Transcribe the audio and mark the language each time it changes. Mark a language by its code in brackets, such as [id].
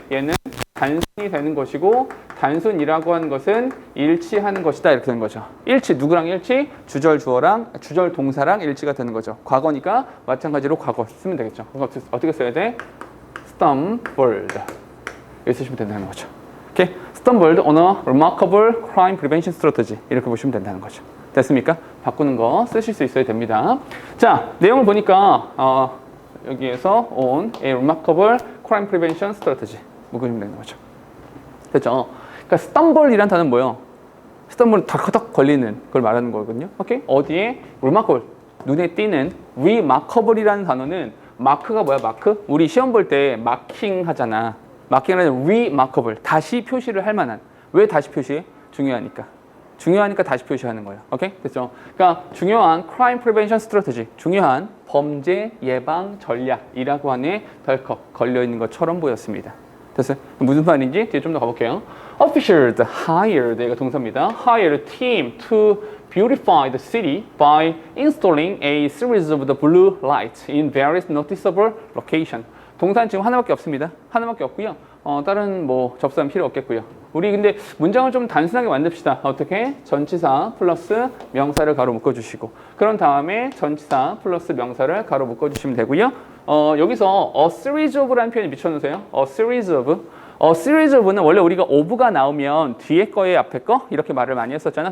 [ko] 얘는 단순이 되는 것이고, 단순이라고 하는 것은 일치하는 것이다 이렇게 되는 거죠. 일치, 누구랑 일치? 주절 주어랑 주절 동사랑 일치가 되는 거죠. 과거니까 마찬가지로 과거 쓰면 되겠죠. 그럼 어떻게 써야 돼? stumbled 이렇게 쓰시면 된다는 거죠. 오케이? [en] stumbled on a remarkable crime prevention strategy [ko] 이렇게 보시면 된다는 거죠. 됐습니까? 바꾸는 거 쓰실 수 있어야 됩니다. 자, 내용을 보니까 여기에서 [en] on a remarkable crime prevention strategy [ko] 묶으시면 되는 거죠. 됐죠? 그러니까 stumble이란 단어는 뭐예요? stumble 덜커덕 걸리는 걸 말하는 거거든요. 오케이? 어디에? remarkable, 눈에 띄는. remarkable이라는 단어는 마크가 뭐야, 마크? 우리 시험 볼 때 마킹 하잖아. 마킹은 remarkable, 다시 표시를 할 만한. 왜 다시 표시해? 중요하니까 다시 표시하는 거예요. 오케이? 됐죠? 그러니까 중요한 [en] crime prevention strategy, [ko] 중요한 범죄 예방 전략이라고 하는 덜컥 걸려있는 것처럼 보였습니다. 됐어요? 무슨 말인지 뒤에 좀 더 가볼게요. [en] Officials hired, [ko] 이거 동사입니다. [en] hired team to beautify the city by installing a series of the blue lights in various noticeable locations. [ko] 동사는 지금 하나밖에 없습니다. 하나밖에 없고요. 다른 뭐 접수는 필요 없겠고요. 우리 근데 문장을 좀 단순하게 만듭시다. 어떻게? 전치사 플러스 명사를 가로 묶어주시고, 그런 다음에 전치사 플러스 명사를 가로 묶어주시면 되고요. 여기서 a series of라는 표현이 미쳐놓으세요. a series of는 원래 우리가 of가 나오면 뒤에 거에 앞에 거 이렇게 말을 많이 했었잖아.